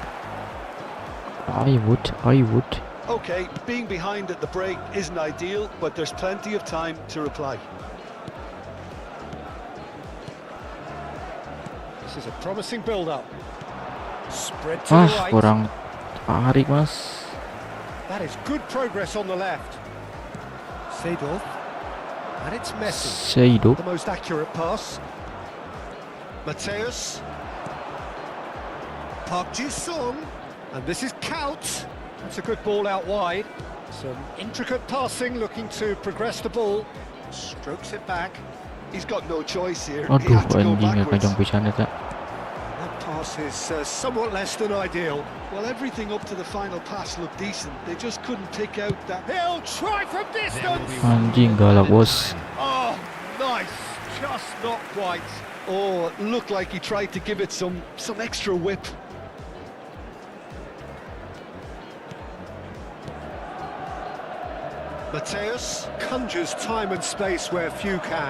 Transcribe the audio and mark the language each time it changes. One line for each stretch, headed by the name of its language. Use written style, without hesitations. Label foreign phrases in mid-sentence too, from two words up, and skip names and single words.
English: Okay, being behind at the break isn't ideal, but there's plenty of time to reply. This is a promising build-up. Spread to the right.
Sundanese: Kurang tarik, Mas.
English: That is good progress on the left. Seedorf. And it's Messi. The most accurate pass. Mateus. Park Ji-sung. And this is Kaos. That's a good ball out wide. Some intricate passing, looking to progress the ball. Strokes it back. He's got no choice here. He Aduh, had to go anjing backwards.
Sundanese: kacang pisan eta.
English: That pass is somewhat less than ideal. Well, everything up to the final pass looked decent. They just couldn't pick out that. He'll try from distance.
Sundanese: Anjing galak, Bos.
English: Oh, nice. Just not quite. Oh, it looked like he tried to give it some extra whip. Mateus conjures time and space where few can.